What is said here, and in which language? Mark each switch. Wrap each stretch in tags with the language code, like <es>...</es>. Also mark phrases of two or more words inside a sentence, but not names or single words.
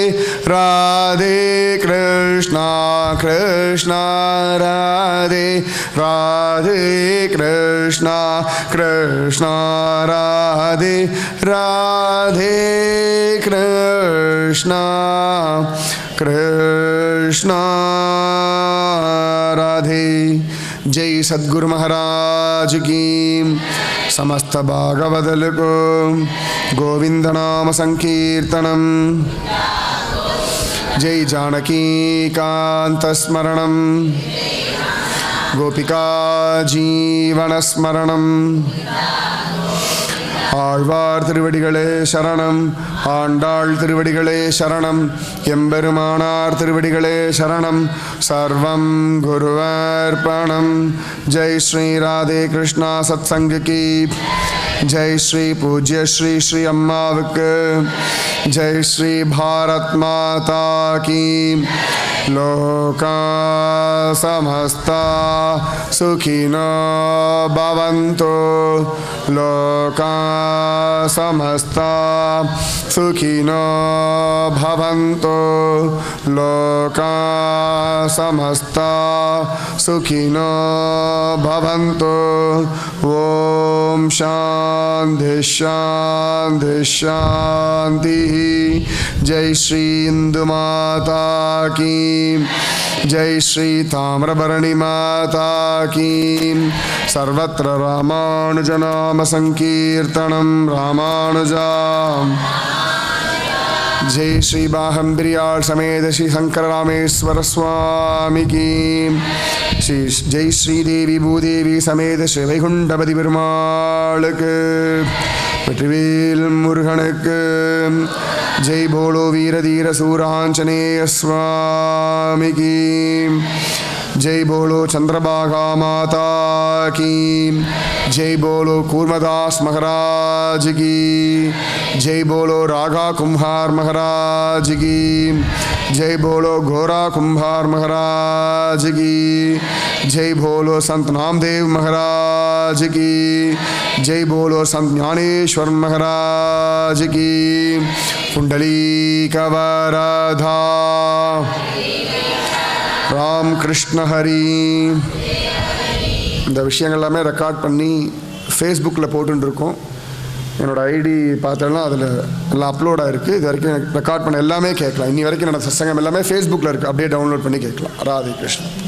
<ta>ராதே கிருஷ்ணா கிருஷ்ணா ராதே ராதே கிருஷ்ணா கிருஷ்ணா ராதே ராதே கிருஷ்ணா கிருஷ்ணா ராதே.</ta> <hi>जय सद्गुरु महाराज की. समस्त भागवदल को गोविंद नाम संकीर्तनम.</hi> <sa>जय जानकी कांत स्मरणम गोपिका जीवन स्मरणम.</sa> <ta>ஆழ்வார் திருவடிகளே சரணம். ஆண்டாள் திருவடிகளே சரணம். எம்பெருமானார் திருவடிகளே சரணம்.</ta> <sa>सर्वम् गुरुवर्पणम्.</sa> <hi>जय श्री राधे कृष्णा सत्संग की जय.</hi> <ta>ஸ்ரீ பூஜ்ய ஸ்ரீ ஸ்ரீ அம்மாவுக்கு ஜெய்.</ta> <hi>श्री भारत माता की.</hi> <sa>लोका समस्ता सुखिनो भवन्तु. लोका समस्ता सुखिनो भवन्तु. लोका समस्ता सुखिनो भवन्तु. ॐ शान्ति शान्ति शान्ति.</sa> <hi>जय श्री हिंदू माता की. जय श्री ताम्रबरणी माता की.</hi> <sa>सर्वत्र रामानुज नाम संकीर्तनम रामानुजा.</sa> <hi>जय श्री बाहंबिरियाल समेत श्री शंकर रामेश्वर स्वामी की. श्री जय श्री देवी भूदेवी समेत श्री वैकुंठपति</hi> <ta>பெருமாள் வெற்றிவேல் முருகனுக்கு.</ta> <hi>जय बोलो वीर धीर सूरांजनेय स्वामी की. जय बोलो चंद्रभागा माता की, जय बोलो कूर्मदास महाराज की, जय बोलो रागा कुम्हार महाराज की, जय बोलो घोरा कुम्हार महाराज की, जय बोलो संत नामदेव महाराज की, जय बोलो संत ज्ञानेश्वर महाराज की। पुंडलीकवरधा राम कृष्ण हरि।</hi> <ta>இந்த விஷயங்கள் எல்லாமே ரெக்கார்ட் பண்ணி ஃபேஸ்புக்கில் போட்டுருக்கோம். என்னோடய ஐடி பார்த்தோன்னா அதில் எல்லாம் அப்லோட் ஆகிருக்கு. இது வரைக்கும் எனக்கு ரெக்கார்ட் பண்ண எல்லாமே கேட்கலாம். இன்னி வரைக்கும் என்னோடய சத்சங்கம் எல்லாமே ஃபேஸ்புக்கில் இருக்குது. அப்படியே டவுன்லோட் பண்ணி கேட்கலாம். ராதே கிருஷ்ணன்.</ta>